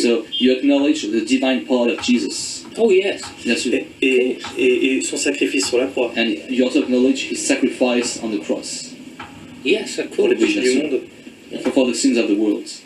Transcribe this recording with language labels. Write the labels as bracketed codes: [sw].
[en] So you acknowledge the divine part of Jesus. Oh yes. [fr] Bien sûr. Et son sacrifice sur la croix. [en] And you also acknowledge his sacrifice on the cross. Yes, of [fr] pour [en] course. [fr] les péchés du monde. [en] For the sins of the world.